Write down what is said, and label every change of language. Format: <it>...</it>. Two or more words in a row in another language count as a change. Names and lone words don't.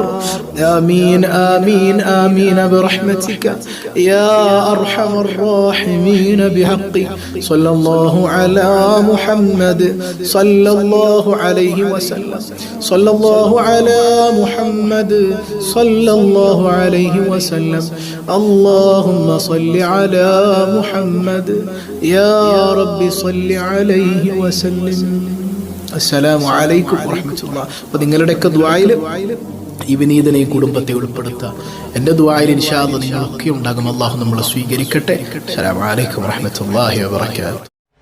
<ar>آمين آمين آمين برحمتك يا أرحم الراحمين بحق صلى الله على محمد صلى الله عليه وسلم صلى الله على محمد صلى الله عليه وسلم. اللهم صل على محمد يا رب صل عليه وسلم. السلام عليكم ورحمة الله.</ar> <ml>അപ്പോൾ നിങ്ങളുടെയൊക്കെ ദുആയിൽ ഈ വിനീതനെ കുടുംബത്തെ ഉൾപ്പെടുത്തുക. എൻ്റെ ദുആയിൽ</ml> <ar>إن شاء الله</ar> <ml>നിങ്ങളൊക്കെ ഉണ്ടാകും. അല്ലാഹു നമ്മളെ സ്വീകരിക്കട്ടെ.</ml> <ar>السلام عليكم ورحمة الله وبركاته.</ar>